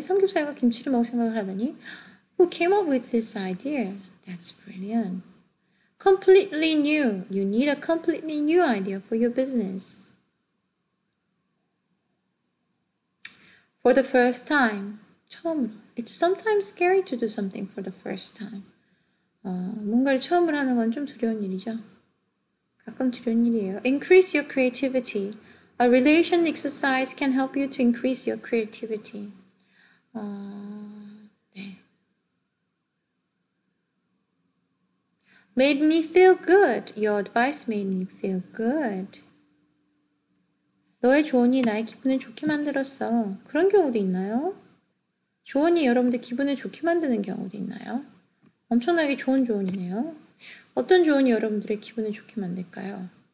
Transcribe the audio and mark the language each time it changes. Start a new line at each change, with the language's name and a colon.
Korean: 삼겹살과 김치를 먹을 생각을 하다니?
English: Who came up with this idea? That's brilliant. Completely new. You need a completely new idea for your business. For the first time.
Korean: 처음으로.
English: It's sometimes scary to do something for the first time.
Korean: 뭔가를 처음으로 하는 건 좀 두려운 일이죠. 가끔 두려운 일이에요.
English: Increase your creativity. A relation exercise can help you to increase your creativity.
Korean: 네.
English: Made me feel good. Your advice made me feel good.
Korean: 너의 조언이 나의 기분을 좋게 만들었어. 그런 경우도 있나요? 조언이 여러분들 기분을 좋게 만드는 경우도 있나요? 엄청나게 좋은 조언이네요. 어떤 조언이 여러분들의 기분을 좋게 만들까요?